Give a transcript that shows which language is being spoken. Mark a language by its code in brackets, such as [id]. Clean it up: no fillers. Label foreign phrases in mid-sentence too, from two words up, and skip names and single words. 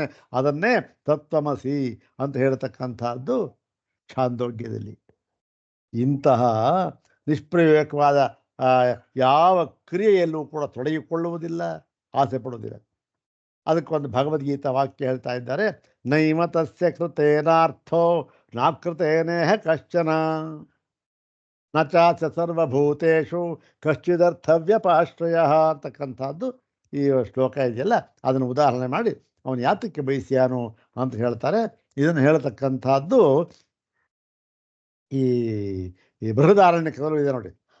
[kn] ಅದನ್ನೇ ತತ್ವಮಸಿ ಅಂತ ಹೇಳ್ತಕ್ಕಂಥದ್ದು ಛಾಂದೋಗ್ಯದಲ್ಲಿ. ಇಂತಹ ನಿಷ್ಪ್ರಯೋಜಕವಾದ ಯಾವ ಕ್ರಿಯೆಯಲ್ಲೂ ಕೂಡ ತೊಡಗಿಕೊಳ್ಳುವುದಿಲ್ಲ, ಆಸೆ ಪಡುವುದಿಲ್ಲ. ಅದಕ್ಕೊಂದು ಭಗವದ್ಗೀತಾ ವಾಕ್ಯ ಹೇಳ್ತಾ ಇದ್ದಾರೆ, [sa] ನೈವ ತಸ್ಯ ಕೃತೇನಾರ್ಥೋ ನಾಕೃತೇನೇಹ ಕಶ್ಚನ ನ ಚಾಚ ಸರ್ವಭೂತೇಷು ಕಶ್ಚಿದರ್ಥವ್ಯಪಾಶ್ರಯ [kn] ಅಂತಕ್ಕಂಥದ್ದು ಈ ಶ್ಲೋಕ ಇದೆಯಲ್ಲ, ಅದನ್ನು ಉದಾಹರಣೆ ಮಾಡಿ ಅವನು ಯಾತಕ್ಕೆ ಬಯಸ್ಯಾನು ಅಂತ ಹೇಳ್ತಾರೆ. ಇದನ್ನು ಹೇಳ್ತಕ್ಕಂಥದ್ದು ಈ ಬೃಹದಾರಣ್ಯಕದಲ್ಲೂ ಇದೆ ನೋಡಿ.